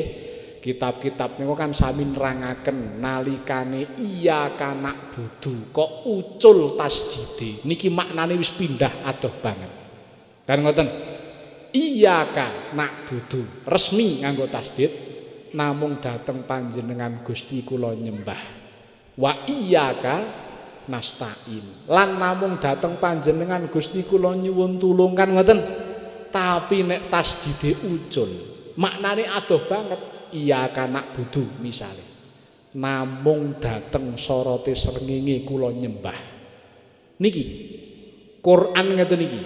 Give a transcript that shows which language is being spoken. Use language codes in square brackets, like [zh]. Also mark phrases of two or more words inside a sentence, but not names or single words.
[jv] Kitab-kitab niku kan sami nerangaken nalikane iya kanak budu kok ucul tasdide. Niki maknane wis pindah adoh banget. Kan ngoten. [ar] إياك نعبد [jv] resmi nganggo tasdid namung dateng panjenengan Gusti kula nyembah. [ar] وإياك نستعين. [jv] Lan namung dateng panjenengan Gusti kula nyuwun tulung kan ngoten. Tapi nek tasdide ucul, maknane adoh banget. [ar] إياك نعبد [jv] misale. Namung dateng sorote srengenge kula nyembah. Niki Quran ngeten iki.